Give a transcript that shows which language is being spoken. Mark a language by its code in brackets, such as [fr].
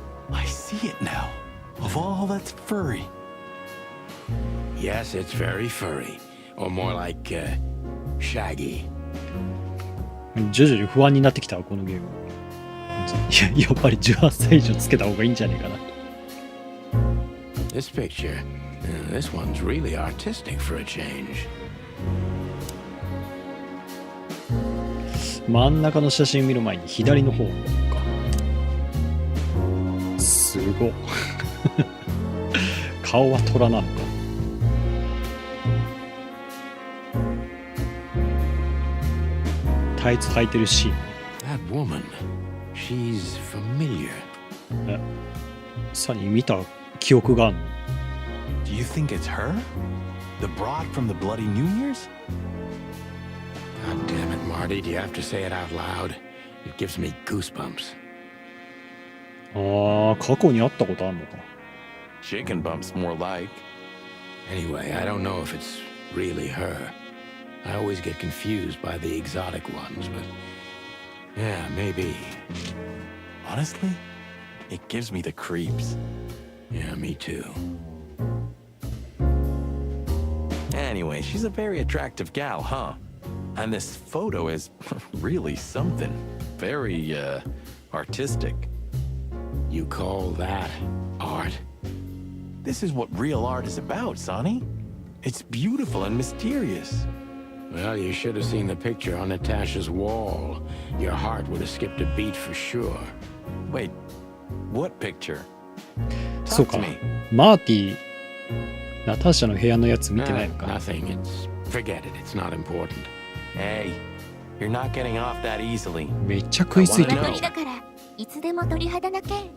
[en] I see it now. Of all that's furry. Yes, it's very furry. Or more like, shaggy. [ja] 徐々に不安になってきたわ、このゲーム。やっぱり18歳以上つけた方がいいんじゃねえかな。 [en] This picture, this one's really artistic for a change. [ja] 真ん中の写真見る前に左の方か。すごっ。顔は虎なのか。タイツ履いてるシーン。 [en] That woman, she's familiar. [ja] さに見た記憶があるの。 [en] Do you think it's her? The broad from the Bloody New Year's? God damn it, Marty, do you have to say it out loud? It gives me goosebumps. [ja] ああ、過去に会ったことあるのか。 [en] Chicken bumps, more like. Anyway, I don't know if it's really her. I always get confused by the exotic ones, but yeah, maybe. Honestly, it gives me the creeps. Yeah, me too. Anyway, she's a very attractive gal, huh? And this photo is really something. Very, artistic. You call that art? This is what real art is about, Sonny. It's beautiful and mysterious. Well, you should have seen the picture on Natasha's wall. Your heart would have skipped a beat for sure. Wait, what picture? [ja] そう [en] Talk [ja] か [en] to me. [ja] マーティナターシャの部屋のやつ見てないのか。 [en] Nothing. Forget it. It's not important. Hey, you're not getting off that easily. [ja] めっちゃ食いついてくる [en] I wanna [ja] 鳥だからいつでも鳥肌だけ。